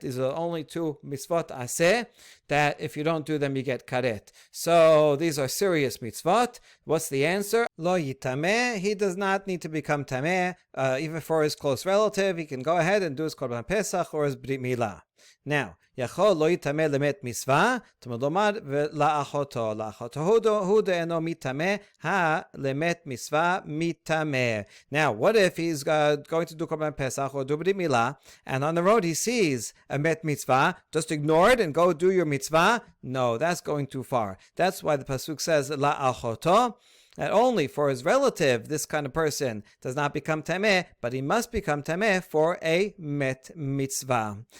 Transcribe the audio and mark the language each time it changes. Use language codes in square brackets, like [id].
[en] These are only two mitzvot aseh that if you don't do them, you get karet. So these are serious mitzvot. What's the answer? [he] Lo yitameh. [en] He does not need to become tameh, even for his close relative. He can go ahead and do his Korban Pesach or his Brit Milah. Now, [he] יכול לא יטמא למת מצווה, תלמוד לומר לאחותו. לאחותו הוא דאינו מטמא, הלמת מצווה מטמא. [en] Now, what if he's going to do Korban Pesach or do Brit Milah, and on the road he sees a met mitzvah? Just ignore it and go do your mitzvah? No, that's going too far. That's why the pasuk says la'achoto, that only for his relative, this kind of person does not become tameh, but he must become tameh for a met mitzvah.